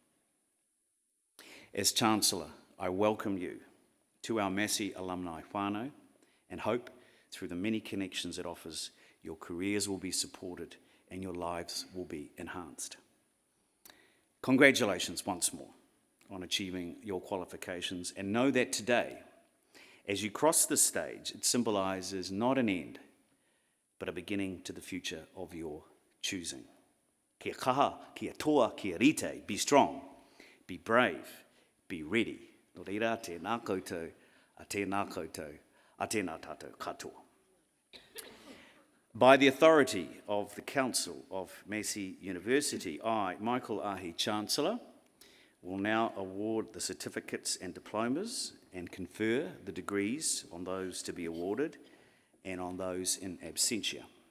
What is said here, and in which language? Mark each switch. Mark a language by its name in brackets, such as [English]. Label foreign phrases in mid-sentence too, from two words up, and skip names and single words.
[English] As Chancellor, I welcome you to our Massey alumni whānau and hope through the many connections it offers, your careers will be supported and your lives will be enhanced. Congratulations once more on achieving your qualifications, and know that today, as you cross this stage, it symbolises not an end, but a beginning to the future of your choosing. [Māori] Kia kaha, kia toa, kia rite, [English] be strong, be brave, be ready. [Māori] No reira, tēnā koutou, a tēnā koutou, a tēnā tātou katoa. [English] By the authority of the Council of Massey University, I, Michael Ahi, Chancellor, will now award the certificates and diplomas and confer the degrees on those to be awarded and on those [Latin] in absentia.